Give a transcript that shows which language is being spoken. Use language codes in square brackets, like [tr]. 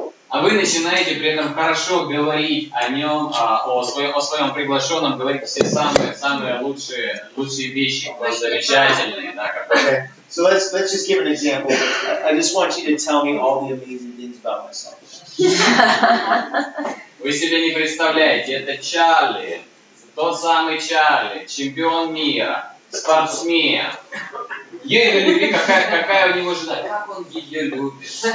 [ru] А вы начинаете при этом хорошо говорить о нем, о своем приглашенном, говорить все самые лучшие вещи, замечательные, да, [en] Okay. So let's just give an example. I just want you to tell me all the amazing things about myself. [ru] Вы себе не представляете, это Чарли, тот самый Чарли, чемпион мира, спортсмен. Ее любви, какая у него жена, как он ее любит.